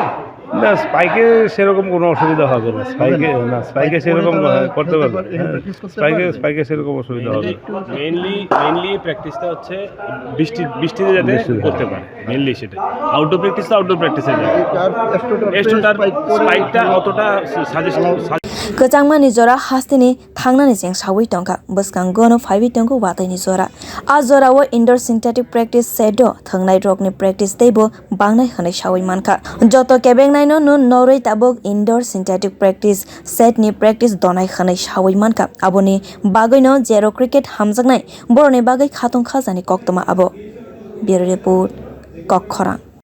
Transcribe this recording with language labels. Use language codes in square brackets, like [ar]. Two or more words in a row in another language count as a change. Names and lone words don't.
[bn] না স্পাইকে সেরকম কোনো অসুবিধা হবে না স্পাইকে সেরকম করতে পারবে স্পাইকে সেরকম অসুবিধা হবে [en] mainly practiceটা [bn] হচ্ছে বৃষ্টিতে যাতে করতে পারে মেইনলি সেটা [en] outdoor practice [bn] তো [en] outdoor practiceে [bn] যায় স্পাইকটা অতটা [trp] Kecangmani jora hastini thangnani jeng sawi tongka buskang gono phaibi tongko wataini jora a jora wo [en] indoor synthetic practice [trp] sedo thangnai rokni practice debo bangnai hanai sawi manka joto kebengnai no nun noroi tabok [en] indoor synthetic practice set [trp] ni practice donai hanai sawi manka aboni bagoino [en] zero cricket [trp] hamjaknai boroni bagai khatong khajani koktoma abo [en] bureau report [trp] kokkhora।